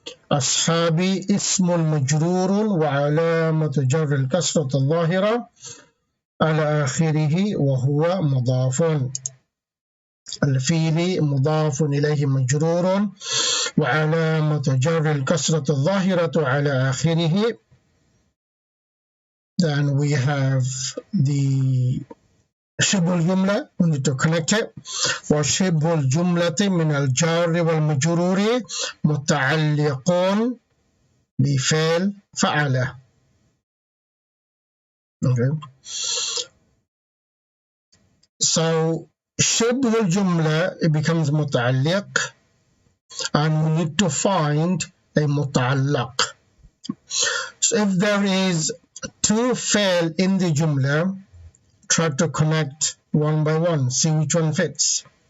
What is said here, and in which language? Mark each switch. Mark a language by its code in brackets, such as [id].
[ar] أصحابي اسم مجرور وعلامة جر الكسرة الظاهرة على آخره وهو مضاف. الفيل مضاف إليه مجرور وعلامة جر الكسرة الظاهرة على آخره. [en] Then we have the شبه الجملة, we need to connect it. [ar] وشبه الجملة من الجار والمجرور متعلق بفعل فعل. [en] Okay. So شبه الجملة, it becomes متعلق, and we need to find a متعلق. So if there is two فعل in the جملة, try to connect one by one, see which one fits.